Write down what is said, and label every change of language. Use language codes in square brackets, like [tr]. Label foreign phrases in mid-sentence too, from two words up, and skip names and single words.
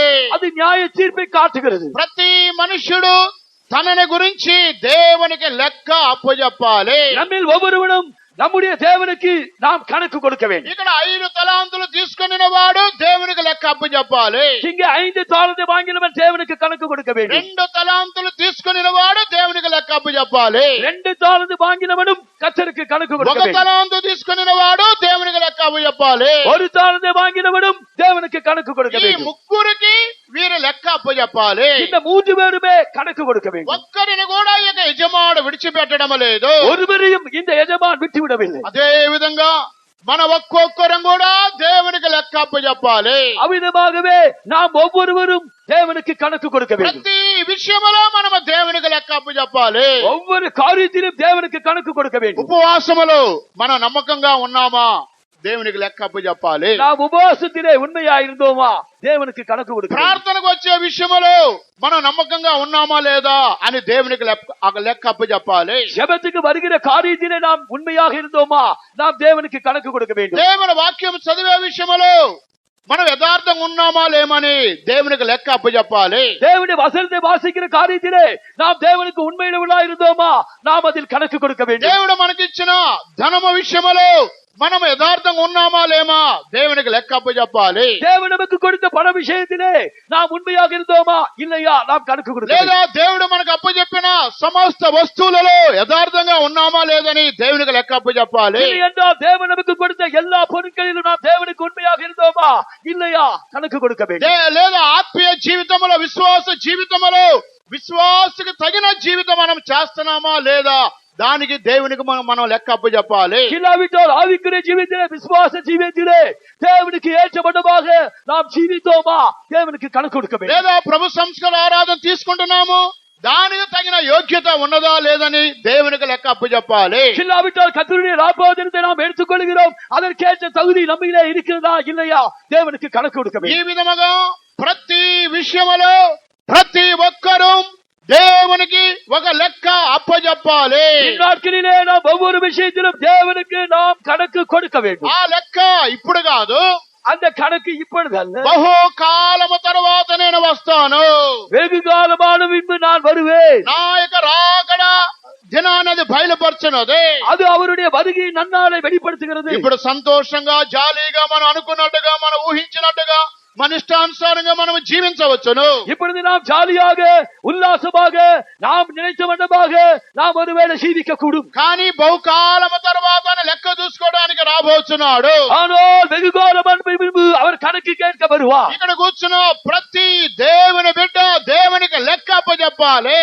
[ta] அது நியாய தீர்ப்பை காட்டுகிறது. [te] ప్రతి మనుష్యుడు తనని గురించి దేవునికి లెక్క అప్పచెప్పాలి. [ta] நம்மில் ஒவ்வொருவனும் நம்முடைய தேவனுக்கு நாம் கணக்கு கொடுக்க வேண்டும். [te] ఇక్కడ 5 తలాంతులు తీసుకుని వాడు దేవునికి లెక్క అప్పచెప్పాలి. [ta] இங்கே 5 தாளந்து வாங்கினவன் தேவனுக்கு கணக்கு கொடுக்க வேண்டும். [te] 2 తలాంతులు తీసుకుని వాడు దేవునికి లెక్క అప్పచెప్పాలి. [ta] 2 தாளந்து வாங்கினவனும் கர்த்தருக்கு கணக்கு கொடுக்க 1 வேண்டும். [te] తలాంతు తీసుకుని వాడు దేవునికి లెక్క అప్పచెప్పాలి. [ta] 1 தாளந்து வாங்கினவனும் தேவனுக்கு கணக்கு கொடுக்க [te] ఈ [ta] வேண்டும். [te] ముగ్గురికి వీరు లెక్క అప్పచెప్పాలి. [ta] இந்த 3 பேருமே கணக்கு கொடுக்க வேண்டும். [te] ఒక్కరిని కూడా ఇక యజమానుడు విడిచిపెట్టడం లేదు. [ta] ஒருவரையும் இந்த எஜமான் விட்டுவிடவில்லை. [te] అదే విధంగా మన ఒక్కొక్కరం కూడా దేవునికి లెక్క అప్పచెప్పాలి. [ta] அவ்விதமாகவே நாம் ஒவ்வொருவரும் தேவனுக்கு கணக்கு கொடுக்க வேண்டும். [te] ప్రతి విషయంలో మనం దేవునికి లెక్క అప్పచెప్పాలి. [ta] ஒவ்வொரு காரியத்திலும் தேவனுக்கு கணக்கு கொடுக்க வேண்டும். [te] ఉపవాసములో మనం నమ్మకంగా ఉన్నామా? దేవునికి లెక్క అప్పచెప్పాలి. [ta] நாம் உபவாசத்திலே உண்மையா இருந்தோமா? தேவனுக்கு கணக்கு கொடுக்க வேண்டும். [te] ప్రార్థనకు వచ్చే విషయంలో మనం నమ్మకంగా ఉన్నామా లేదా అని దేవునికి లెక్క అప్పచెప్పాలి. [ta] ஜெபத்துக்கு வருகிற காரியத்திலே நாம் உண்மையாக இருந்தோமா? நாம் தேவனுக்கு கணக்கு கொடுக்க வேண்டும். [te] దేవుని వాక్యం చదివే విషయంలో మనం యథార్థంగా ఉన్నామా లేమని దేవునికి లెక్క అప్పచెప్పాలి. [ta] தேவனுடைய வசனத்தை வாசிக்கிற காரியத்திலே நாம் தேவனுக்கு உண்மையுள்ளவர்களா இருந்தோமா? நாம் அதில் கணக்கு கொடுக்க வேண்டும். [te] దేవుడు మనకిచ్చిన ధనము విషయంలో మనం యథార్థంగా ఉన్నామా లేమా దేవునికి లెక్క అప్పచెప్పాలి. [ta] தேவன் நமக்கு கொடுத்த பண விஷயத்திலே நாம் உண்மையாக இருந்தோமா இல்லையா? நாம் கணக்கு கொடுக்க [te] లేదా [ta] வேண்டும். [te] దేవుడు మనకు అప్పచెప్పిన సమస్త వస్తువులలో యథార్థంగా ఉన్నామా లేదని దేవునికి లెక్క అప్పచెప్పాలి. [ta] இல்லை என்றால் தேவன் நமக்கு கொடுத்த எல்லா பொருட்களிலும் நாம் தேவனுக்கு உண்மையாக இருந்தோமா இல்லையா? கணக்கு கொடுக்க வேண்டும். [te] లేదా ఆత్మీయ జీవితంలో విశ్వాస జీవితంలో విశ్వాసకు తగిన జీవితం మనం చేస్తున్నామా లేదా దానికి దేవునికి మనం లెక్క అప్పచెప్పాలి. [ta] இல்லாவிட்டால் ஆவிக்குரிய ஜீவித்திலே விசுவாச ஜீவித்திலே தேவனுக்கு ஏற்றபட்டமாக நாம் ஜீவித்தோமா? தேவனுக்கு கணக்கு கொடுக்க வேண்டும். [te] లేదా ప్రభు సంస్కార ఆరాధన తీసుకుంటున్నాము దానికి తగిన యోగ్యత ఉన్నదా లేదని దేవునికి లెక్క అప్పచెప్పాలి. [ta] இல்லாவிட்டால் கர்த்தருடைய ராப்போஜனத்தை நாம் எடுத்துக்கொள்கிறோம், அதற்கேற்ற தகுதி நம்மிலே இருக்கிறதா இல்லையா [te] దేవునికి కణకు [ta] கொடுக்க [te] ఈ [ta] வேண்டும். [te] విధముగా ప్రతి విషయములో ప్రతి ఒక్కరూ దేవునికి ఒక లెక్క అప్పచెప్పాలి. [ta] இந்நாட்களிலே நாம் ஒவ்வொரு விஷயத்திலும் தேவனுக்கு நாம் கணக்கு கொடுக்க வேண்டும். [te] ఆ లెక్క ఇప్పుడు కాదు, [ta] அந்த கணக்கு இப்பொழுதல்ல, [te] బహుకాలము తరువాత నేను వస్తాను. [ta] வெகு காலமான பின்பு நான் வருவேன். [te] నా యొక్క రాకడ దినాన్నది బయలుపరచున్నది. [ta] அது அவருடைய வருகை நன்னாளை வெளிப்படுத்துகிறது. [te] ఇప్పుడు సంతోషంగా జాలీగా మనం అనుకున్నట్టుగా మనం ఊహించినట్టుగా మన ఇష్టానుసారంగా మనం జీవించవచ్చును. [ta] இப்பொழுது நாம் ஜாலியாக உல்லாசமாக நாம் நினைத்த வண்ணமாக நாம் ஒருவேளை ஜீவிக்க கூடும். [te] కానీ బహుకాలము తర్వాత లెక్క చూసుకోవడానికి రాబోతున్నాడు. [ta] ஆனால் வெகு காலமான பின்பு அவர் கணக்கு கேட்க வருவார். [te] ఇక్కడ కూర్చున్న ప్రతి దేవుని బిడ్డ దేవునికి లెక్క అప్పచెప్పాలి.